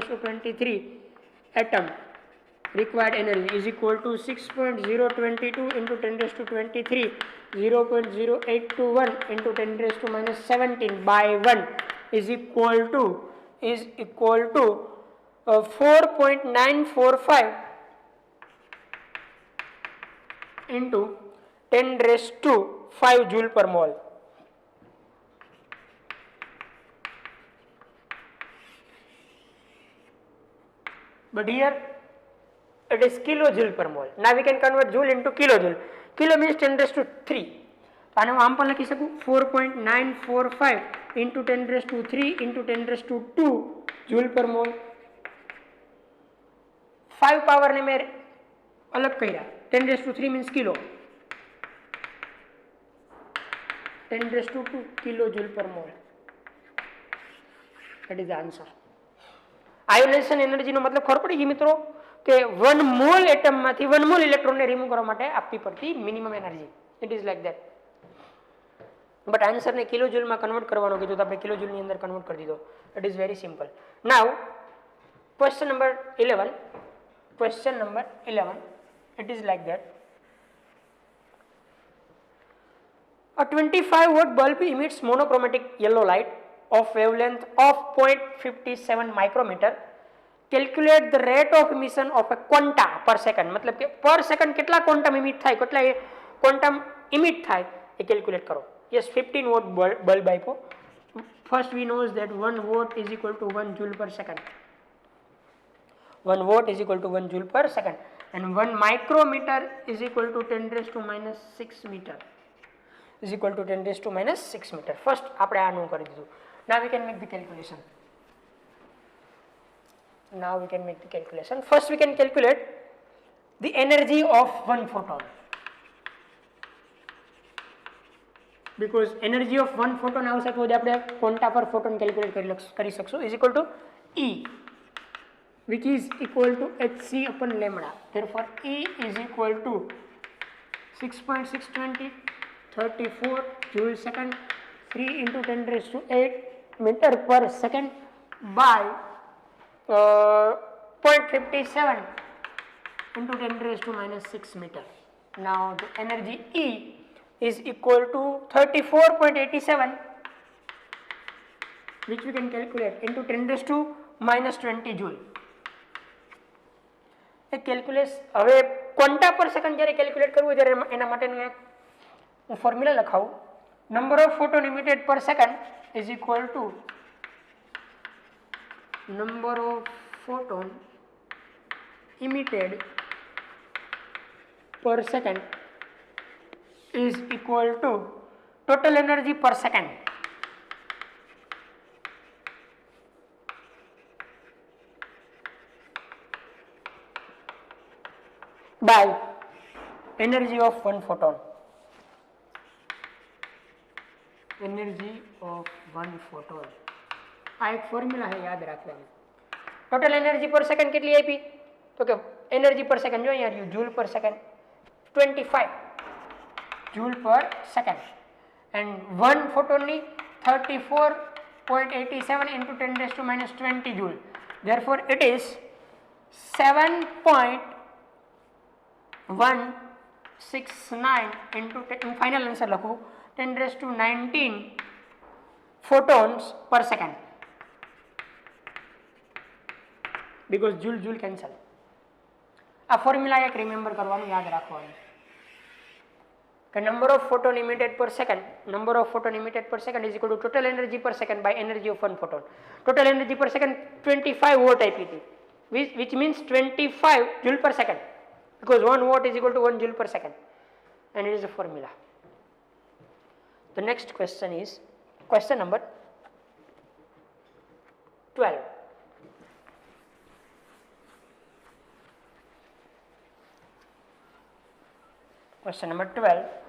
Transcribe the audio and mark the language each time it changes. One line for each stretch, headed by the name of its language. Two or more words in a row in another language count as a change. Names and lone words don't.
English: to 23 atom required energy is equal to 6.022 into 10 raised to 23 0.0821 into 10 raised to minus 17 by 1 is equal to 4.945 into 10 raised to 5 joule per mole. But here it is kilojoule per mole. Now we can convert joule into kilojoule. Kilo means 10 raised to 3.
Gujarati: તો આને હું આમ પણ લખી શકું
English: 4.945 into 10 raised to 3 into 10 raised to 2 joule per mole.
Gujarati: 5 power ને મેં અલગ કર્યા.
English: 10 raised to 3 means kilo. 10 raised to 2 kilojoule per mole. That is the answer.
Gujarati: આયોનાઇઝેશન એનર્જીનો મતલબ ખબર પડી ગઈ મિત્રો કે 1 મોલ એટમમાંથી 1 મોલ ઇલેક્ટ્રોનને રિમૂવ કરવા માટે આપવી પડતી મિનિમમ એનર્જી.
English: it is like that.
Gujarati: બટ આન્સરને કિલોજૂલમાં કન્વર્ટ કરવાનો કીધું તો આપણે કિલોજૂલની અંદર કન્વર્ટ કરી દીધો.
English: it is very simple. now question number 11. question number 11. It is like that. A 25 watt bulb emits monochromatic yellow light of wavelength of 0.57 micrometer. Calculate the rate of emission of a quanta per second.
Gujarati: मतलब કે
English: per second
Gujarati: કેટલા
English: quantum emit
Gujarati: થાય, કેટલા
English: quantum emit
Gujarati: થાય એ calculate કરો.
English: Yes, 15 watt bulb આપ્યો. First we know that 1 watt is equal to 1 joule per second. 1 watt is equal to 1 joule per second. And 1 micrometer is equal to 10 raised to minus 6 meter. Is equal to 10 raised to minus 6 meter.
Gujarati: First આપણે આનું કરી દીધું.
English: Now we can make the calculation. First we can calculate the energy of 1 photon. because energy of one photon
Gujarati: આવશે તો જ આપણે
English: quanta per photon
Gujarati: કેલ્ક્યુલેટ કરી શકશું
English: is equal to E, which is equal to hc upon lambda. Therefore E is equal to 6.620 34 joule second 3 into 10 raised to 8 meter per second by 0.57 into 10 raised to minus 6 meter. Now the energy E is equal to 34.87, which we can calculate into 10 raised to minus 20 joule.
Gujarati: એ કેલ્ક્યુલેટ હવે
English: quanta per second
Gujarati: જ્યારે કેલ્ક્યુલેટ કરવું ત્યારે એના માટેનું એક હું ફોર્મ્યુલા લખાવું.
English: number of photon emitted per second is equal to નંબર ઓફ ફોટોન emitted per second is equal to total energy per second by energy of one photon. Energy of one photon.
Gujarati: આ એક ફોર્મ્યુલા છે, યાદ રાખવાનું.
English: total energy per second
Gujarati: કેટલી આપી? તો કે
English: energy per second
Gujarati: જો અહીંયા રહ્યું
English: joule per second 25 joule per second and one
Gujarati: ફોટોનની
English: 34.87 into 10 raised to minus 20 joule. Therefore it is 7.169 into final answer લખું 10 raised to 19 photons per second, because joule cancel.
Gujarati: આ ફોર્મ્યુલા એક રિમેમ્બર કરવાનું, યાદ રાખવાનું કે
English: number of photon emitted per second, number of photon emitted per second is equal to total energy per second by energy of one photon. total energy per second 25 watt
Gujarati: આપી હતી,
English: which means 25 joule per second, because 1 watt is equal to 1 joule per second, and it is a formula. The next question is question number 12. Question number 12.